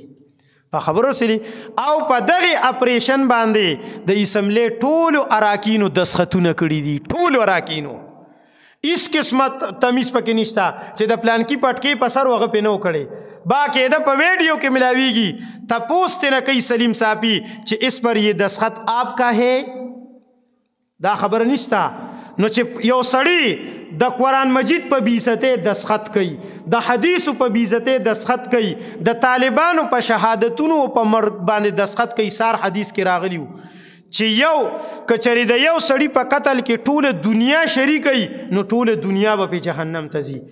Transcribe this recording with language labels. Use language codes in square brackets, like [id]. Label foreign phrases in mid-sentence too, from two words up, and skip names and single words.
[ps] په خبرو سلی او په دغې اپریشن باندې د اسمبلې ټولو اراکینو دستخطونه کړي دي، ټولو اراکینو، هېڅ قسمه تمیز پکې نشته چې د پلانکي پټکې په سر هغه پې نه و کړی، باقاعده په ویډیو کې ملاویږي، تپوس ترې نه کوي سلیم صاحبي چې [ur] اس پر یہ دستخط آپ کا ہے، [ps] دا خبره نشته. نو چې یو سړی د قرآن مجید په بیزتۍ دستخط کوي، د حدیثو په بیزتۍ دستخط کوي، د طالبانو په شهادتونو په مرګ باندې دستخط کوي، سار حدیث کې راغلی و چې یو کچری د یو سړی په قتل کې ټوله دنیا شریکوي نو ټوله دنیا به په جهنم ته ځي.